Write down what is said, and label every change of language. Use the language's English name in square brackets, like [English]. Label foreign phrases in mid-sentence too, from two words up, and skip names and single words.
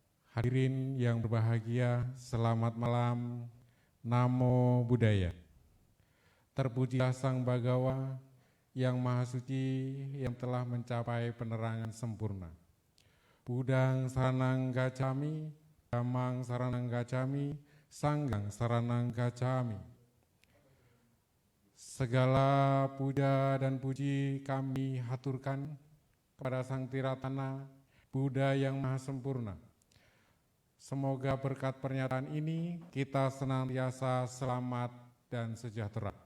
[Indonesian] Hadirin yang berbahagia, selamat malam, [Pali] Namo Buddhaya. [Indonesian] Terpujilah Sang Bhagawa yang Maha Suci yang telah mencapai penerangan sempurna. [Pali] Buddhang saranang gacchami, dhammang saranang gacchami, sanghang saranang gacchami. [Indonesian] Segala puja dan puji kami haturkan kepada Sang Tiratana, Buddha yang Maha Sempurna. Semoga berkat pernyataan ini kita senantiasa selamat dan sejahtera.